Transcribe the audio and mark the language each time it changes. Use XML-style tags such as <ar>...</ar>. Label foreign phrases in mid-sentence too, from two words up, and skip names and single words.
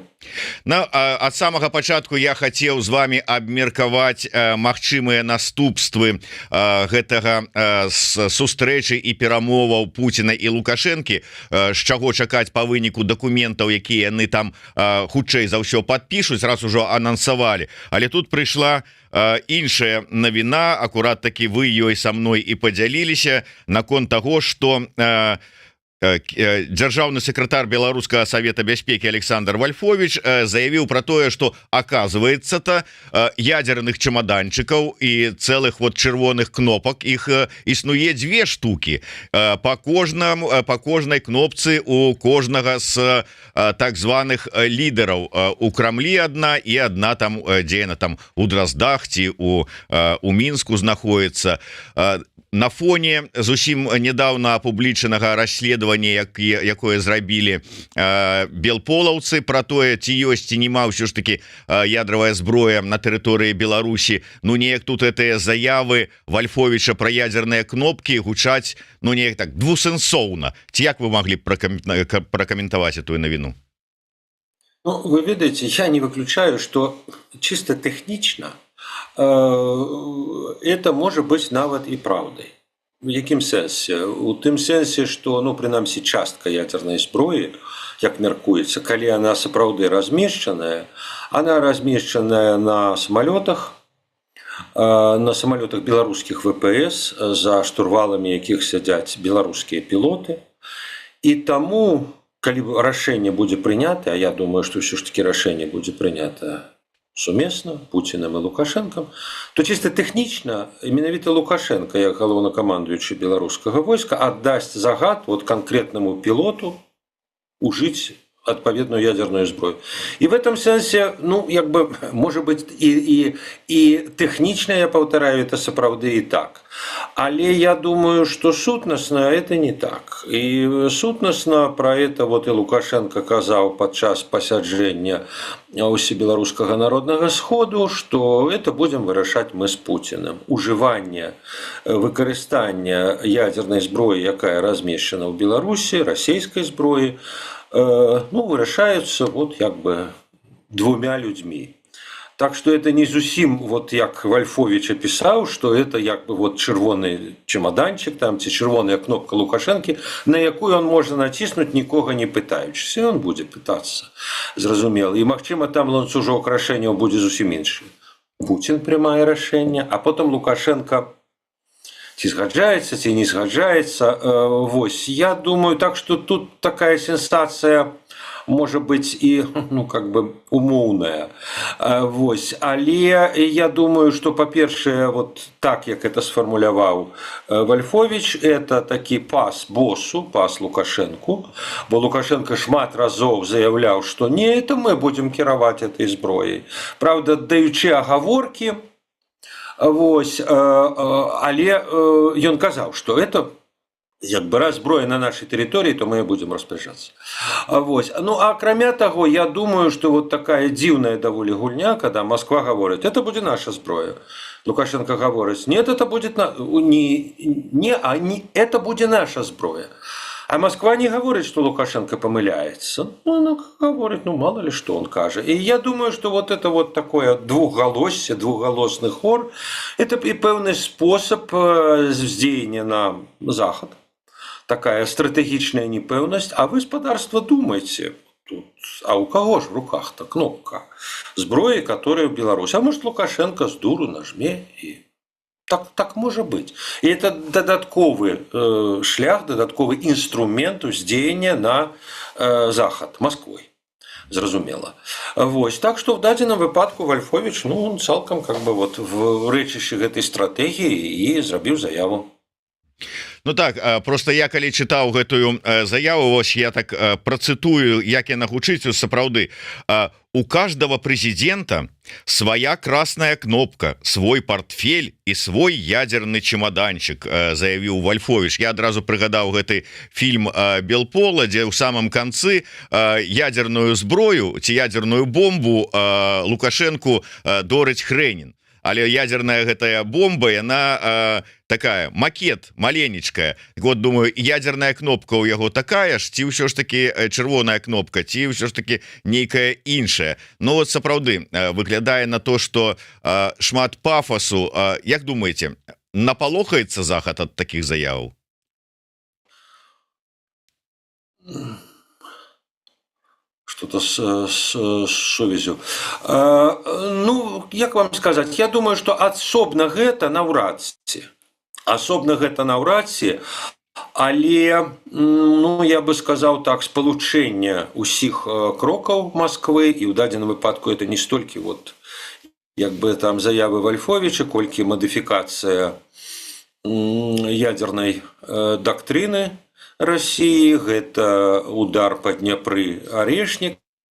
<be>Ад самага пачатку я хацеў з вами абмеркаваць магчымыя наступствы гэтага сустрэчы і перамоваў Пуціна і Лукашэнкі, з чаго чакаць па выніку дакументаў, якія яны там хутчэй за ўсё падпішуць, раз ужо анансавалі. Але тут прыйшла іншая навіна, акурат такі вы ёй са мной і падзяліліся наконт таго, што дзяржаўны сакратар Беларускага савета бяспекі Александр Вальфович заявіў про тое,</be> <ru>что оказывается-то</ru> <be>ядерных чемоданчикаў і цэлых вот чырвоных кнопак іх існуе</be> <ru>две штуки</ru> <be>по кожнай кнопцы у кожнага з так званых лідараў у Крамлі одна і одна там дзе яна там у Дроздах ці у Мінску знаходіцца. На фоне зусім недавно апублічанага расследавання, якое зрабілі белполаўцы про тое, ці ёсць ці нема ўсё ж таки ядравая зброя на тэрыторыі Беларусі, ну неяк тут гэтыя заявы Вальфовича про ядерныя кнопки гучаць, ну неяк так двусэнсоўна. Ці як</be> <ru>вы могли прокомментовать эту навіну? Ну,</ru> <be>вы ведаете, я не выключаю,</be> <ru>что чисто технично это может быть</ru> <be>нават і правдай. У якім сэнсе? У тым сэнсе, што, ну, прынамсі, частка ядернай зброі, як мяркуецца, калі она сапраўды размешчаная, она размешчаная на самолетах беларускіх ВПС, за штурваламі якіх сядзяць беларускія пілоты. І таму, калі рашэнне будзе прынята, а я думаю, што ўсё ж такі рашэнне будзе прынята сумесна Пуціным і Лукашэнкам, то чисто тэхнічна менавіта Лукашенко, як галоўнакамандуючы беларускага войска, аддасць загад вот конкретнаму пілоту ужыць адпаведную ядерную зброю.</be> <ru>И в этом сенсе, ну, як бы, может быть, и технично, я повторяю, это сапраўды и так. Але я думаю, что сутнасна это не так.</ru> <be>И сутнасна про это вот и Лукашенко казаў падчас пасяджэння Усебеларускага народнага сходу,</be> <ru>что это будем вырашаць мы с Путиным.</ru> <be>Ужыванне, выкарыстанне ядерной зброі, якая размешчана ў Беларусі, расійскай зброі, ну, вырашаются</be> <ru>вот как бы двумя людьми. Так что это не</ru> <be>зусім, вот як Вальфович описал, что это як бы вот чырвоны чемоданчик, там ці чырвоная кнопка Лукашэнкі, на якую он можа націснуць, нікога не пытаючыся. Он будзе пытацца, зразумела. І, магчыма, там ланцужок рашэнняў будзе зусім іншы. Путін прымае рашэнне, а потом Лукашенко ці згаджаецца, ці не згаджаецца. Вось,</be> <ru>я думаю, так что тут такая сенсация может быть и, ну, как бы умоўная.</ru> <be>Вось, але я думаю, что, по-першае, вот так, як это сфармуляваў Вальфович, это такі пас боссу, пас Лукашэнку, бо Лукашенко шмат разоў заявляў,</be> <ru>что не, это мы будем кіраваць этой зброяй.</ru> <be>Правда, даючы агаворкі, вось, але ён казаў, што это як бы раз зброя на нашай тэрыторыі, то мы будзем распоряджацца. Вось. Ну, а акрамя таго, я думаю, што вот такая дзіўная даволі гульня, когда Москва гаворыць, это будзе наша зброя. Лукашенко гаворыць,</be> <ru>нет, это будет</ru> <be>это будзе наша зброя.</be> <ru>А Москва не говорит, что Лукашенко помыляется. Ну, она говорит, ну, мало ли что он кажет. И я думаю, что вот это вот такое двухголосие, двухголосный хор, это и певный способ здзеяння на Захад. Такая стратегичная непевность.</ru> <be>А вы, спадарство,</be> <ru>думайте, тут, а у кого же в руках-то кнопка зброи, которая в Беларуси? А может, Лукашенко с дуру нажме и... Так может быть. И это додатковый шлях, додатковый инструмент уздзеяння на Захад Москвой.</ru> <be>Зразумела. Вось.</be> <ru>Так что в</ru> <be>дадзеным выпадку</be> <ru>Вальфович, ну,</ru> <be>он цалкам как бы вот в рэчышчы гэтай стратегии и зрабіў заяву. Ну так, просто я калі чытаў гэтую заяву, вось я так працытую, як яна гучыць, сапраўды</be> <ru>у каждого президента своя красная кнопка, свой портфель и свой ядерный чемоданчик,</ru> <be>заявіў Вольфович. Я адразу прыгадаў гэты фильм Белпола, дзе ў самом концы ядерную зброю ці ядерную бомбу Лукашенку дорыць Хрэнін. Але ядерная гэтая бомба, яна такая макет маленечкая. Вот думаю, ядерная кнопка у яго такая ж, ці ўсё ж таки чырвоная кнопка, ці ўсё ж таки нейкая іншая. Ну вот сапраўды выглядае на то, что шмат пафасу. Як думаете, напалохаецца Захад ад таких заяваў?</be> <ru>Что-то с сувязью.</ru> <be>Ну, як вам сказать, я думаю, что асобна гэта наўрад ці. Асобна гэта наўрад ці, але, ну, я бы сказаў так, спалучэнне ўсіх крокаў Москвы, і ў дадзеным выпадку это не столькі вот, як бы там заявы Вольфовича, колькі мадыфікацыя ядернай дактрыны России, гэта удар по Дняпры Орешник.</be>